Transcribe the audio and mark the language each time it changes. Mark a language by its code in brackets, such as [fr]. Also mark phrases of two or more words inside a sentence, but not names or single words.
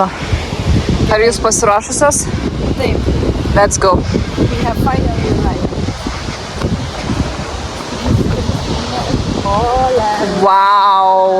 [lt] Ar jūs pasiruošusios? Taip. [en] Let's go. We have finally arrived. Wow.